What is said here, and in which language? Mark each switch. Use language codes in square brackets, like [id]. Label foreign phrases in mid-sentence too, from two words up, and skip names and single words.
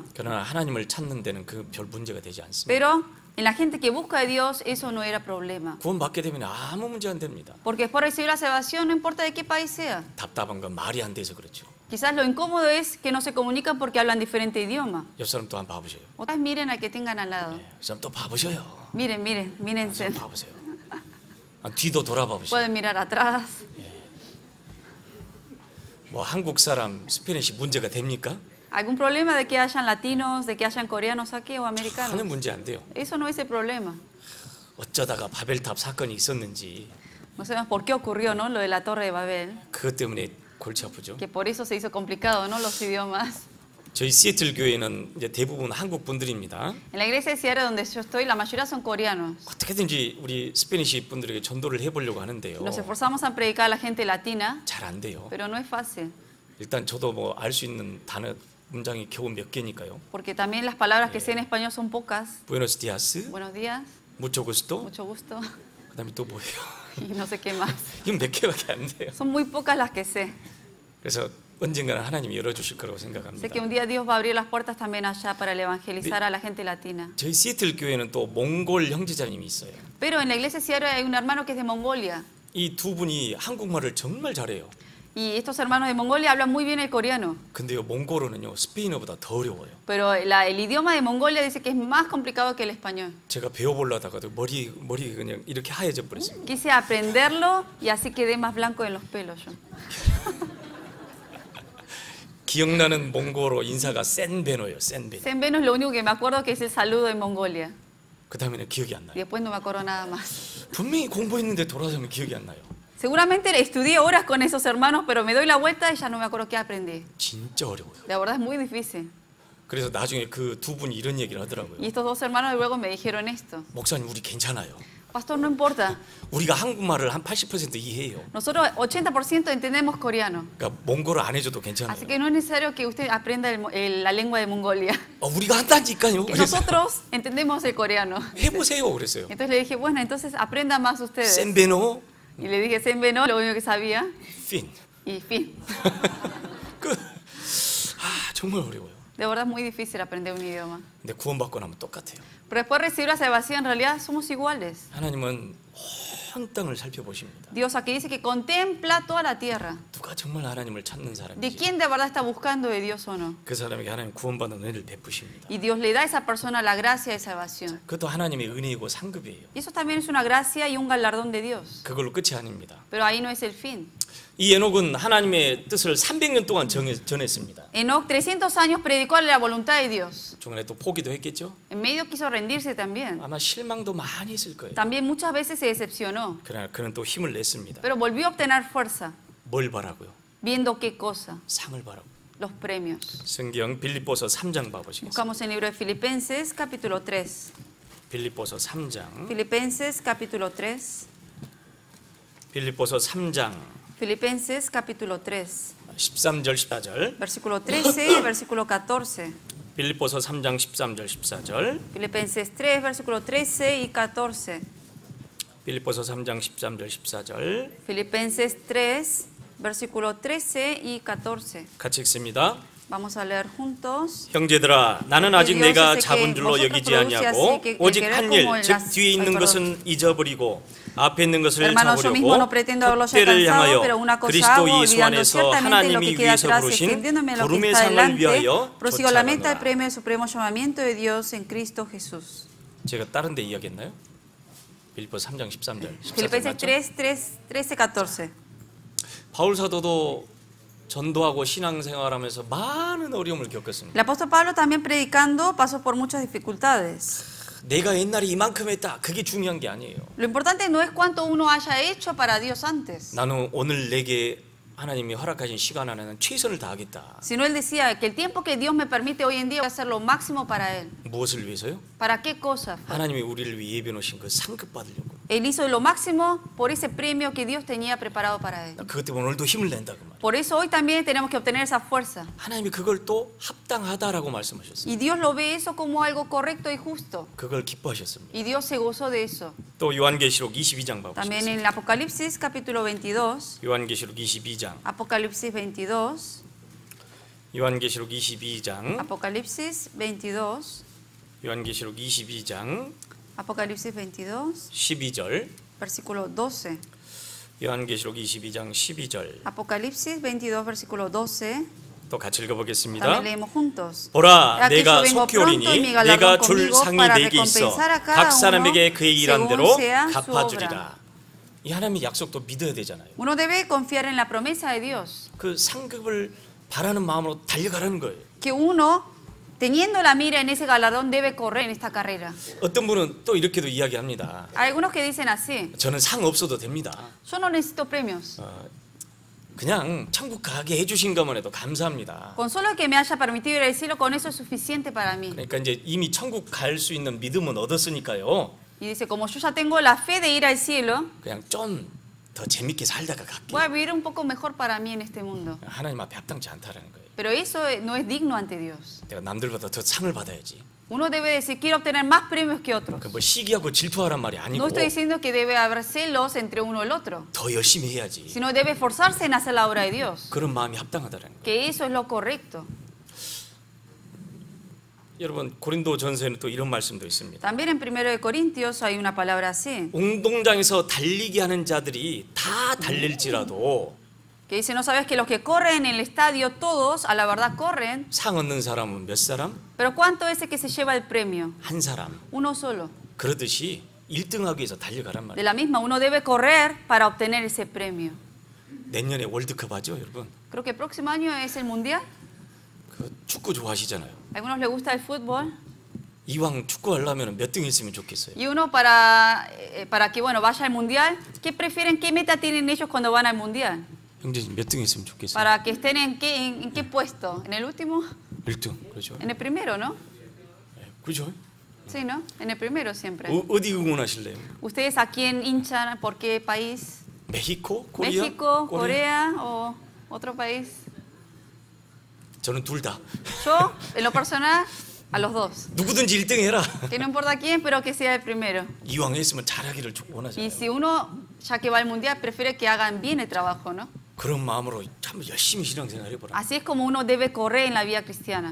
[ko] 그러나 하나님을 찾는 데는 그 별 문제가 되지 않습니다. [es] Pero en la gente que busca a Dios eso no era problema. [ko] 구원받게 되면 아무 문제 안 됩니다. [es] Porque después de recibir la salvación no importa de qué país sea. [ko] 답답한 건 말이 안 돼서 그렇죠. [es] Quizás lo incómodo es que no se comunican porque hablan diferente idioma. [ko] 옆 사람 또 한 번 봐보세요. [es] Otra vez miren al que tengan al lado. [ko] 옆 사람 또 봐보셔요. [es] Miren, miren, mírense. [ko] 봐보세요. 뒤도 돌아봐보세요. [es] Pueden mirar atrás. [ko] 뭐 한국 사람 스페니시 문제가 됩니까? [es] ¿Algún problema de que hayan latinos, de que hayan coreanos aquí o americanos? [ko] 하는 문제 안 돼요. [es] Eso no es el problema. [ko] 어쩌다가 바벨탑 사건이 있었는지 [es] No sabemos por qué ocurrió, ¿no? Lo de la Torre de Babel. [ko] 그것 때문에 골치 아프죠. [es] Que por eso se hizo complicado, ¿no? Los idiomas. [ko] 저희 시애틀 교회는 이제 대부분 한국 분들입니다. [es] En la iglesia de Seattle donde yo estoy, la mayoría son coreanos. [ko] 어떻게든지 우리 스페니시 분들에게 전도를 해보려고 하는데요. [es] Nos esforzamos a predicar a la gente latina, [ko] 잘 안 돼요. [es] pero no es fácil. [ko] 일단 저도 뭐 알 수 있는 단어 문장이 겨우 몇 개니까요. [es] Porque también las palabras que sé en español son pocas. buenos días, Buenos días, mucho gusto, mucho gusto. [ko] 그다음에 또 뭐예요? [es] Y no sé qué más. [ko] 이건 몇 개밖에 안 돼요. [es] Son muy pocas las que sé. [ko] 그래서 언젠가는 하나님이 열어주실 거라고 [es] Sé [ko] 생각합니다. [es] que un día Dios va a abrir las puertas también allá para el evangelizar a la gente latina. [ko] 저희 시애틀 교회는 또 몽골 형제자님이 있어요. [es] Pero en la iglesia de Seattle hay un hermano que es de Mongolia. [ko] 이 두 분이 한국말을 정말 잘해요. [es] Y estos hermanos de Mongolia hablan muy bien el coreano. [ko] 근데요, 몽골어는요 스페인어보다 더 어려워요. [es] Pero el idioma de Mongolia dice que es más complicado que el español. [ko] 제가 배워보려다가도 머리 그냥 이렇게 하얘져 버렸습니다. [es] Quise aprenderlo y así quedé más blanco en los pelos yo. [ko] 기억나는 몽골어 인사가 센베노예요. 센베노. [es] Senbeno es lo único que me acuerdo que es el saludo en Mongolia. [ko] 그 다음에는 기억이 안 [es] Y [ko] 나요. [es] después no me acuerdo nada más. [ko] 분명히 공부했는데 돌아서면 기억이 안 나요. [es] Seguramente estudié horas con esos hermanos, pero me doy la vuelta y ya no me acuerdo qué aprendí. [ko] 진짜 어려워요. [es] La verdad es muy difícil. [ko] 그래서 나중에 그 두 분이 이런 얘기를 [es] Y [ko] 하더라고요. [es] estos dos hermanos luego me dijeron esto. [ko] 목사님 우리 괜찮아요. [es] Pastor, no importa. [ko] 우리가 한국말을 한 80% 이해해요. [es] Nosotros 80% entendemos coreano. [ko] 그러니까 몽골어 안 해줘도 괜찮아요. [es] Así que no es necesario que usted aprenda la lengua de Mongolia. [ko] 우리가 한다니까요. [es] Que [ko] 그래서 [es] nosotros entendemos el coreano. [ko] 해보세요. 그랬어요. [es] Entonces le dije, bueno, entonces aprenda más ustedes. [ko] 센베노, [es] Y le dije, Senbeno, lo único que sabía. [ko] 핀. [es] Y fin. [ko] 정말 어려워요. [es] De verdad es muy difícil aprender un idioma. [ko] 근데 구원받고 나면 똑같아요. [es] Pero después de recibir la salvación, en realidad somos iguales. [ko] 하나님은 온 땅을 살펴보십니다. [es] Dios aquí dice que contempla toda la tierra. [ko] 누가 정말 하나님을 찾는 [es] De [ko] 사람인지 [es] quién de verdad está buscando de Dios o no. [ko] 그 사람에게 하나님 구원받는 은혜를 베푸십니다. [es] Y Dios le da a esa persona la gracia de salvación. [ko] 그것도 하나님의 은혜이고 상급이에요. [es] Y eso también es una gracia y un galardón de Dios. [ko] 그걸로 끝이 아닙니다. [es] Pero ahí no es el fin. [ko] 이 에녹은 하나님의 뜻을 300년 동안 전했습니다. [es] Enoch 300 años predicó la voluntad de Dios. [ko] 중간에 또 포기도 했겠죠. [es] En medio quiso rendirse también. [ko] 아마 실망도 많이 했을 거예요. [es] También muchas veces se decepcionó. [ko] 그러나 그는 또 힘을 냈습니다. [es] Pero volvió a obtener fuerza. [ko] 뭘 바라고요? [es] Viendo qué cosa. [ko] 상을 바라고. [es] Los premios. [ko] 성경 빌립보서 3장 봐보시겠습니다. [es] Buscamos en el libro de Filipenses capítulo 3. [ko] 빌립보서 3장. [es] Filipenses capítulo 3. [ko] 빌립보서 3장 [es] Filipenses capítulo 3. [ko] 13절 14절. [es] Versículo 13 y versículo 14. [ko] 빌립보서 3장 13절 14절. [es] Filipenses 3, versículo 13 y 14. [ko] 빌립보서 3장 13절 14절. [es] Filipenses 3, versículo 13 y 14. [ko] 같이 읽습니다. [es] Vamos a leer juntos. [ko] 형제들아 나는 아직 내가 잡은 줄로 여기지 아니하고 오직 한 일 즉 뒤에 있는 것은 잊어버리고 앞에 있는 것을 [es] Hermanos, yo mismo no [ko] 잡으려고 [es] pretendo haberlos [ko] 족대를 [es] alcanzado, [ko] 향하여 [es] pero una cosa [ko] 그리스도 [es] hago, [ko] 예수 [es] olvidando [ko] 안에서 [es] ciertamente lo [ko] 하나님이 [es] que queda [ko] 위해서 [es] atrás, [ko] 부르신 [es] extendiéndome lo que [ko] 부름의 [es] está [ko] 상을 [es] delante, [ko] 위하여 [es] prosigo la meta del [ko] 쫓아가노라. [es] premio del supremo llamamiento de Dios en Cristo Jesús. [ko] 제가 다른 데 이야기했나요? 빌립보서 3장 13절 14절 [es] Filipenses [ko] 맞죠? [es] 3, 13, 14. [ko] 바울 사도도 전도하고 신앙생활하면서 많은 어려움을 겪었습니다. [es] El apóstol Pablo también predicando pasó por muchas dificultades. [ko] 내가 옛날에 이만큼 했다. 그게 중요한 게 아니에요. [es] Lo importante no es cuánto uno haya hecho para Dios antes, [ko] 나는 오늘 내게 하나님이 허락하신 시간 안에는 최선을 다하겠다. [es] sino Él decía que el tiempo que Dios me permite hoy en día voy a hacer lo máximo para Él. [ko] 무엇을 위해서요? [es] ¿Para qué cosa? [ko] 하나님이 우리를 위해 예비해 놓으신 그 상급 받으려고. [es] Él hizo lo máximo por ese premio que Dios tenía preparado para Él. [ko] 그것 때문에 오늘도 힘을 낸다 그 말. [es] Por eso hoy también tenemos que obtener esa fuerza. [ko] 하나님이 그걸 또 합당하다라고 말씀하셨어요. [es] Y Dios lo ve eso como algo correcto y justo. [ko] 그걸 기뻐하셨습니다. [es] Y Dios se gozó de eso. [ko] 또 요한계시록 22장 [es] También [ko] 봐보시겠습니다. [es] en el Apocalipsis capítulo 22, [ko] 요한계시록 22장. [es] Apocalipsis 22, [ko] 요한계시록 22장. [es] Apocalipsis 22, [ko] 요한계시록 22장 [es] Apocalipsis 22, [ko] 12절. [es] versículo 12. [ko] 요한계시록 22장 12절. [es] Apocalipsis 22, versículo 12. [ko] 또 같이 읽어보겠습니다. [es] También leemos juntos. [ko] 보라, [es] Aquí yo [ko] 내가 [es] vengo [ko] 속히 [es] pronto y [ko] 오리니 [es] mi galardón [ko] 내가 줄 [es] conmigo [ko] 상이 [es] para [ko] 내게 있어 [es] recompensar a [ko] 각 [es] cada uno [ko] 사람에게 그의 일한 [es] según [ko] 대로 [es] sea su [ko] 갚아주리라. [es] obra. [ko] 이 하나님의 약속도 믿어야 되잖아요. [es] Uno debe confiar en la promesa de Dios, [ko] 그 상급을 바라는 마음으로 달려가라는 거예요. [es] que uno, teniendo la mira en ese galardón, debe correr en esta carrera. [ko] 어떤 분은 또 이렇게도 이야기합니다. [es] Hay algunos que dicen así: [ko] 저는 상 없어도 됩니다. [es] yo no necesito premios, [ko] 그냥 천국 가게 해주신 것만 해도 감사합니다. [es] con solo que me haya permitido ir al cielo, con eso es suficiente para mí. [ko] 그러니까 이제 이미 천국 갈 수 있는 믿음은 얻었으니까요. [es] Y dice, como yo ya tengo la fe de ir al cielo, [ko] 그냥 좀 더 재밌게 살다가 갈게. [es] voy a vivir un poco mejor para mí en este mundo. [ko] 하나님 앞에 합당치 않다라는 거예요. [es] Pero eso no es digno ante Dios. [ko] 내가 남들보다 더 상을 받아야지. [es] Uno debe decir, quiero obtener más premios que otros. [ko] 그 뭐 시기하고 질투하란 말이 [es] No [ko] 아니고 [es] estoy diciendo que debe haber celos entre uno y el otro, [ko] 더 열심히 해야지. [es] sino debe esforzarse en hacer la obra de Dios, [ko] 그런 마음이 합당하다라는 거예요. [es] que eso es lo correcto. [ko] 여러분 고린도 전서에는 또 이런 말씀도 있습니다. [es] También en 1 de Corintios hay una palabra así, [ko] 운동장에서 달리기 하는 자들이 다 달릴지라도 [es] que dice, ¿no sabes que los que corren en el estadio, todos a la verdad corren? [ko] 상 얻는 사람은 몇 사람? [es] Pero ¿cuánto es el que se lleva el premio? [ko] 한 사람. [es] Uno solo. [ko] 그러듯이 1등하기 위해서 달려가란 [es] De [ko] 말이에요. [es] la misma, uno debe correr para obtener ese premio. [ko] 내년에 월드컵 하죠, 여러분. [es] Creo que el próximo año es el Mundial. [ko] 그 축구 좋아하시잖아요. [es] A algunos les gusta el fútbol. [ko] 이왕 축구 하려면 몇 등 했으면 좋겠어요. [es] Y uno para que bueno, vaya al Mundial, ¿qué prefieren? ¿Qué meta tienen ellos cuando van al Mundial? [ko] 형제님 몇 등 했으면 좋겠어요. [es] Para que estén en qué puesto? ¿En el último? [ko] 1등. 그렇죠. [es] En el primero, ¿no? [ko] 그죠? [es] Sí, ¿no? En el primero siempre. [ko] 어디 응원하실래요? [es] ¿Ustedes a quién hinchan? ¿Por qué país? [ko] 멕시코? 코리아? [es] ¿México? ¿Corea? ¿O otro país? [ko] 저는 둘 다. [es] Yo, en lo personal, a los dos. [ko] 누구든지 1등 해라. [es] Que no importa quién, pero que sea el primero. [ko] 이왕 했으면 잘하기를 [es] Y [ko] 원하잖아요. [es] si uno, ya que va al Mundial, prefiere que hagan bien el trabajo, ¿no? [ko] 그런 마음으로 참 열심히 신앙생활 해보라. [es] Así es como uno debe correr en la vida cristiana.